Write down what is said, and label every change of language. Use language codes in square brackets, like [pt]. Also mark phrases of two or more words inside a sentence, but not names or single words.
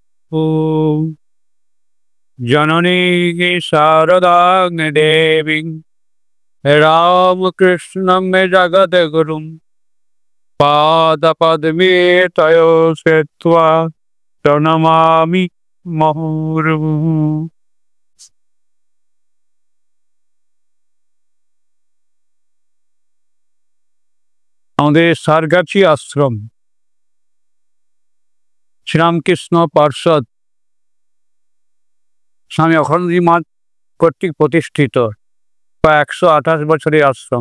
[sa] ॐ जननी शारदां देवीं रामकृष्णं जगद्गुरुं पादपद्मे तयो श्रुत्वा प्रणमामि मुहुर्मुहुः। [bn] আমাদের সারগাছি আশ্রম শ্রীরামকৃষ্ণ পার্ষদ স্বামী অখণ্ডজী মঠ কর্তৃক প্রতিষ্ঠিত প্রায় 128 বছরের আশ্রম।